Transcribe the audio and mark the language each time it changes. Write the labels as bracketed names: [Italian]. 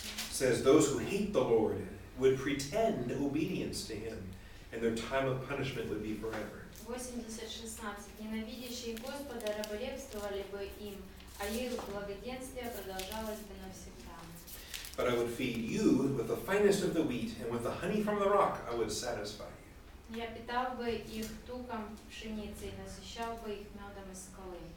[English] It says, "Those who hate the Lord would pretend obedience to Him, and their time of punishment would be forever." 80:16. [Russian] Ненавидящие Господа раболепствовали бы им, а их благоденствие продолжалось бы навсегда. [English] "But I would feed you with the finest of the wheat, and with the honey from the rock I would satisfy you." [Russian] Я питал бы их туком пшеницы и насыщал бы их медом из скалы.